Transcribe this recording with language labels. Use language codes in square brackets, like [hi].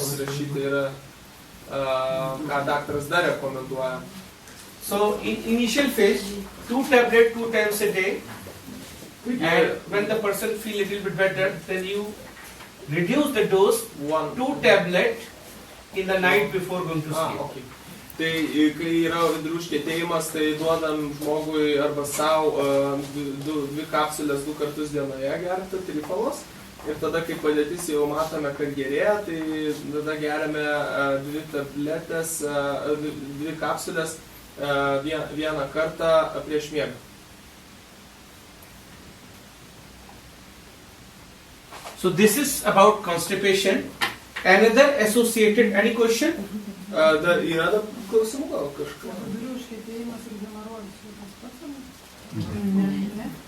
[lt] pasirašyti yra, ką daktaras dar rekomenduoja. [en] So in initial phase, 2 tablets 2 times a day. And when the person feel a little bit better, then you reduce the dose, 2 tablet in the night before going to sleep. Okay. [lt] Tai kai yra vidurių užkietėjimas, tai duodam žmogui arba savo 2 kapsulės 2 kartus dienoje gerti trifalos. Ir tada, kai padėtis jau matome, kad gerėja, tai tada geriame 2 tabletės, 2 kapsulės vieną kartą prieš miegą. [en] So this is about constipation. Another associated, any question? [lt] Dar yra dar klausimų gal kažką? Vidurių užkietėjimas ir hemorojus tas pats, ar ne?